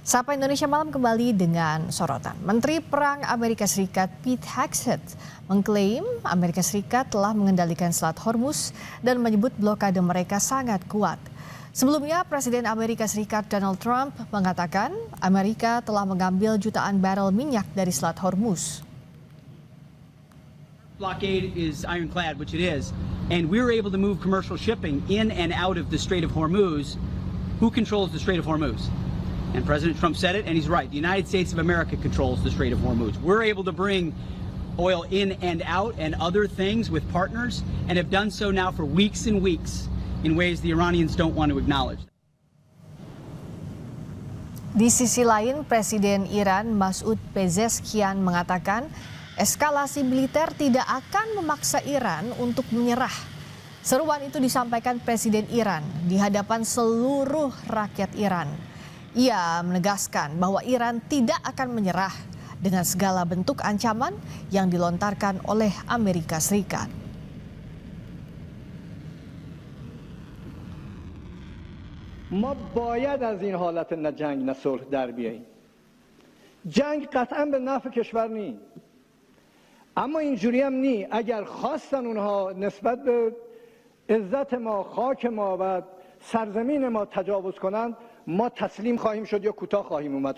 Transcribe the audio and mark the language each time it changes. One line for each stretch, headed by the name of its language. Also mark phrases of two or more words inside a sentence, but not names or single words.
Indonesian: Sapa Indonesia Malam kembali dengan sorotan. Menteri Perang Amerika Serikat Pete Hegseth mengklaim Amerika Serikat telah mengendalikan Selat Hormuz dan menyebut blokade mereka sangat kuat. Sebelumnya, Presiden Amerika Serikat Donald Trump mengatakan Amerika telah mengambil jutaan barel minyak dari Selat Hormuz.
English: Blockade is ironclad, which it is, and we were able to move commercial shipping in and out of the Strait of Hormuz. Who controls the Strait of Hormuz? And President Trump said it, and he's right. The United States of America controls the Strait of Hormuz. We're able to bring oil in and out and other things with partners, and have done so now for weeks and weeks in ways the Iranians don't want to acknowledge.
Indonesian: Di sisi lain, Presiden Iran Masoud Pezeshkian mengatakan eskalasi militer tidak akan memaksa Iran untuk menyerah. Seruan itu disampaikan Presiden Iran di hadapan seluruh rakyat Iran. Ia menegaskan bahwa Iran tidak akan menyerah dengan segala bentuk ancaman yang dilontarkan oleh Amerika Serikat.
Persian: ما باید از این حالت نه جنگ نه صلح در بیاییم. جنگ قطعا به نفع کشور نی. اما اینجوری هم نی. اگر خواستن اونها نسبت به عزت ما، خاک ما و سرزمین ما تجاوز کنند، ما تسلیم خواهیم شد یا کوتاه خواهیم اومد.